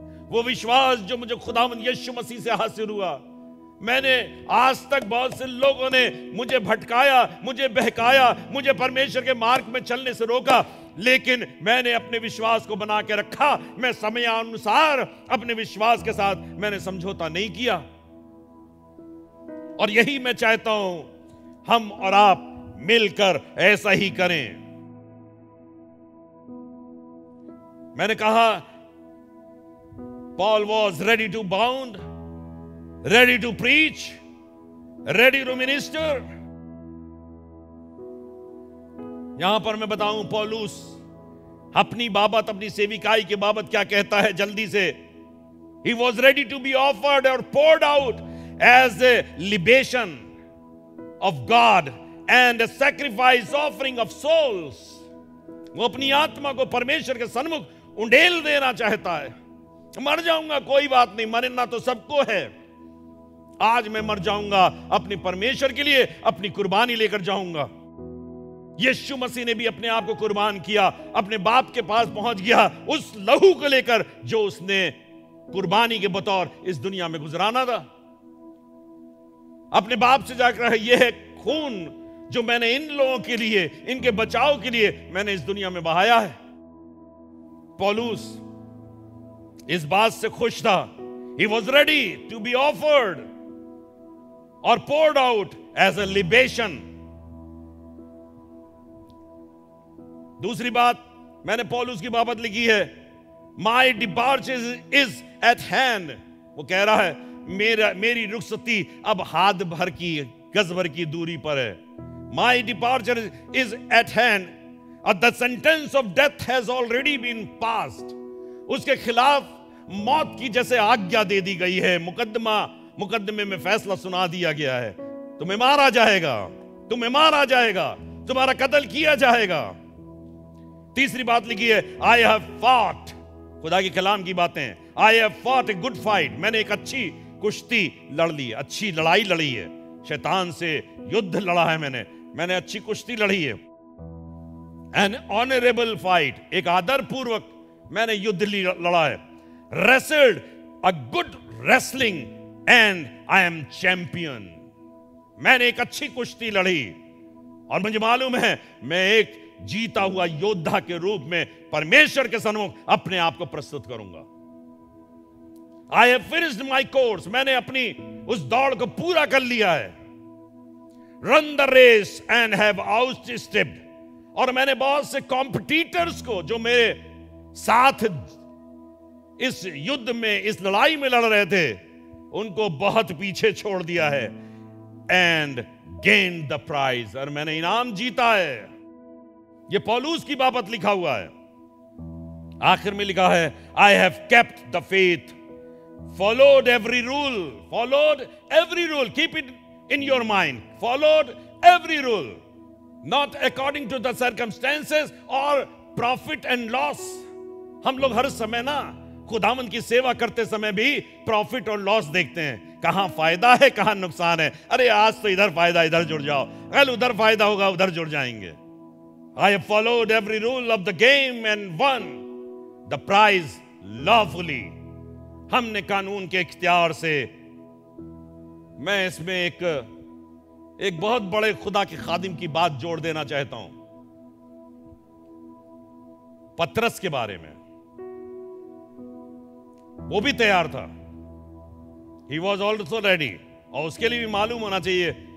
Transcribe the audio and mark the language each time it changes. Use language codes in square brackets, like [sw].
[hi] वो विश्वास जो मुझे खुदावंद यीशु मसीह से हासिल हुआ। मैंने आज तक बहुत से लोगों ने मुझे भटकाया, मुझे बहकाया, मुझे परमेश्वर के मार्ग में चलने से रोका, लेकिन मैंने अपने विश्वास को बना के रखा। मैं समयानुसार अपने विश्वास के साथ मैंने समझौता नहीं किया। और यही मैं चाहता हूं हम और आप मिलकर ऐसा ही करें। मैंने कहा [en] Paul was ready to bound, ready to preach, ready to minister. [hi] यहां पर मैं बताऊं पौलुस अपनी बाबत, अपनी सेविकाई के बाबत क्या कहता है जल्दी से। [en] He was ready to be offered or poured out as a libation of God and a sacrifice offering of souls. [hi] वो अपनी आत्मा को परमेश्वर के सन्मुख उंडेल देना चाहता है। मर जाऊंगा कोई बात नहीं, मरना तो सबको है। आज मैं मर जाऊंगा अपने परमेश्वर के लिए, अपनी कुर्बानी लेकर जाऊंगा। यीशु मसीह ने भी अपने आप को कुर्बान किया, अपने बाप के पास पहुंच गया उस लहू को लेकर जो उसने कुर्बानी के बतौर इस दुनिया में गुजराना था। अपने बाप से जाकर यह है खून जो मैंने इन लोगों के लिए, इनके बचाव के लिए मैंने इस दुनिया में बहाया है। पौलुस इस बात से खुश था। [en] He was ready to be offered or poured out as a libation. [hi] दूसरी बात मैंने पौलुस की बाबत लिखी है, [en] My departure is at hand. [hi] वो कह रहा है मेरी रुखसती अब हाथ भर की, गज भर की दूरी पर है। [en] My departure is at hand. The sentence of death has already been passed. [hi] उसके खिलाफ मौत की जैसे आज्ञा दे दी गई है, मुकदमे में फैसला सुना दिया गया है। तुम्हें मारा जाएगा, तुम्हें मारा जाएगा, तुम्हारा कत्ल किया जाएगा। तीसरी बात लिखी है, [en] I have fought. [hi] खुदा की कलाम की बातें, [en] I have fought a good fight. [hi] मैंने एक अच्छी कुश्ती लड़ ली, अच्छी लड़ाई लड़ी है। शैतान से युद्ध लड़ा है मैंने अच्छी कुश्ती लड़ी है। [en] An honorable fight, [hi] एक आदर पूर्वक मैंने युद्ध लड़ा है। [en] Wrestled a good wrestling and I am champion. [hi] मैंने एक अच्छी कुश्ती लड़ी और मुझे मालूम है मैं एक जीता हुआ योद्धा के रूप में परमेश्वर के सन्मुख अपने आप को प्रस्तुत करूंगा। [en] I have finished my course. [hi] मैंने अपनी उस दौड़ को पूरा कर लिया है। [en] Run the race and have outstepped. [hi] और मैंने बहुत से कॉम्पिटिटर्स को जो मेरे साथ इस युद्ध में, इस लड़ाई में लड़ रहे थे, उनको बहुत पीछे छोड़ दिया है। [en] and gain the prize, [hi] और मैंने इनाम जीता है। यह पौलुस की बाबत लिखा हुआ है। आखिर में लिखा है, [en] I have kept the faith, followed every rule, keep it in your mind, followed every rule, not according to the circumstances और profit and loss. [hi] हम लोग हर समय ना खुदावंद की सेवा करते समय भी प्रॉफिट और लॉस देखते हैं, कहां फायदा है कहां नुकसान है। अरे आज तो इधर फायदा, इधर जुड़ जाओ, कल उधर फायदा होगा, उधर जुड़ जाएंगे। [en] I have followed every rule of the game and won the prize lawfully. [hi] हमने कानून के इख्तियार से, मैं इसमें एक बहुत बड़े खुदा के खादिम की बात जोड़ देना चाहता हूं, पतरस के बारे में। वो भी तैयार था, [en] he was also ready, [hi] और उसके लिए भी मालूम होना चाहिए